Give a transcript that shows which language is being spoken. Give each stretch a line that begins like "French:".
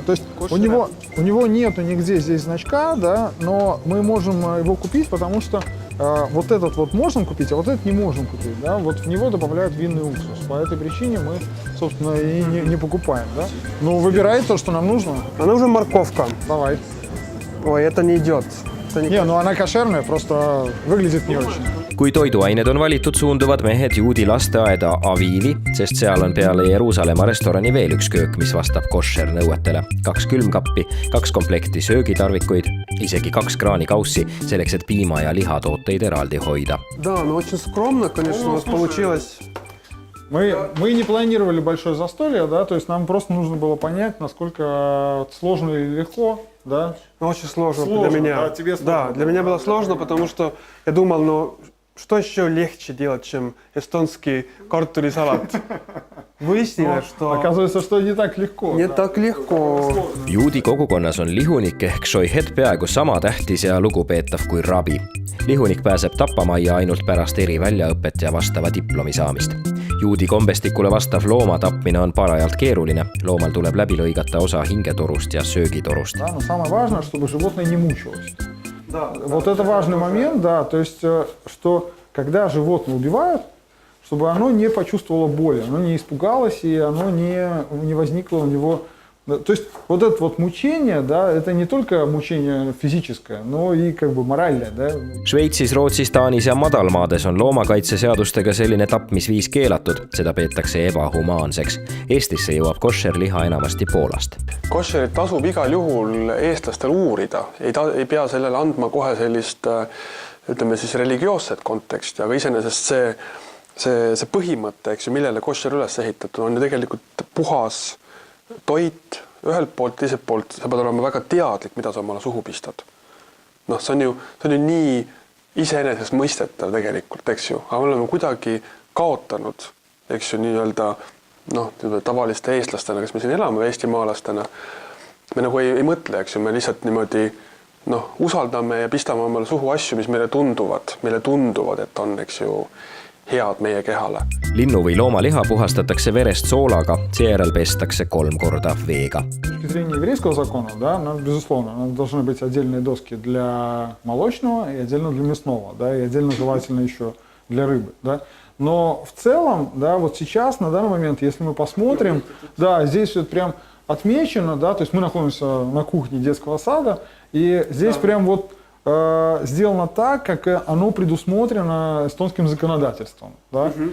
Russian: То есть у него нету нигде здесь значка, да, но мы можем его купить, потому что вот этот вот можем купить, а вот этот не можем купить, да. Вот в него добавляют винный уксус. По этой причине мы, собственно, и не покупаем, да. Но выбирай то, что нам нужно. Нам нужна морковка. Давай. Ой, это не идет. Не, ну она кошерная, просто выглядит не очень.
Estonian: Kui toiduained on valitud, suunduvad mehed juudi lasteaeda Avivi, sest seal on peale Jeruusalemma restorani veel üks köök, mis vastab koššer nõuetele. 2 külmkappi, 2 komplekti söögitarvikuid, isegi 2 kraanikaussi, selleks et piima- ja lihatooteid eraldi hoida.
Russian: Да, ну очень скромно, конечно, у нас получилось. Мы не планировали большое застолье, да, то есть нам просто нужно было понять, насколько сложно или легко, да. Ну, очень сложно Сложно, для меня. да, тебе сложно. Да, для меня было сложно, потому что я думал, ну, что еще легче делать, чем эстонский картулисалат? Выяснилось, что Оказывается, что не так легко. не да. так легко.
Estonian: Juudi kogukonnas on lihunik ehk šoihet peaaegu sama tähtis ja lugupeetav kui rabi. Lihunik pääseb tapamajja ainult pärast eriväljaõpet ja vastava diplomi saamist. Juudi kombestikule vastav looma tapmine on parajalt keeruline. Loomal tuleb läbi lõigata osa hingetorust ja söögitorust.
Russian: Да, но самое важное, чтобы животное не мучилось. Вот это важный момент, да, то есть, что когда животное убивают, чтобы оно не почувствовало боли, оно не испугалось и оно не возникло у него... То есть вот это вот мучение, да, это не только mучение физическое, но и как бы моральное, да.
Estonian: Šveitsis, Rootsis, Taanis ja madalmaades on loomakaitseseadustega selline tapmisviis keelatud. Seda peetakse ebahumaanseks. Eestisse jõuab koššerliha enamasti Poolast. Koššerit tasub igal juhul eestlastel uurida. Ei pea sellele andma kohe sellist, ütleme siis religioosset konteksti, aga iseenesest see põhimõte, eks ju, millele koššer üles ehitatud, on ju tegelikult puhas toit, ühelt poolt, teiselt poolt, sa pead olema väga teadlik, mida sa omale suhu pistad. Noh, see on ju nii iseenesest mõistetav tegelikult, eks ju, aga me oleme kuidagi kaotanud, eks ju, nii-öelda tavaliste eestlastena, kes me siin elame, eestimaalastena, me nagu ei mõtle, eks ju, me lihtsalt niimoodi usaldame ja pistame omale suhu asju, mis meile tunduvad, et on, eks ju, head meie kehale. Linnu või loomaliha puhastatakse verest soolaga, seejärel pestakse 3 korda veega.
Russian: С точки зрения еврейского закона, да, безусловно, должны быть отдельные доски для молочного и отдельно для мясного, да, и отдельно желательно еще для рыбы, да. Но в целом, да, вот сейчас, на данный момент, если мы посмотрим, да, здесь вот прям отмечено, да, то есть мы находимся на кухне детского сада, и здесь прям вот сделано так, как оно предусмотрено эстонским законодательством. Да?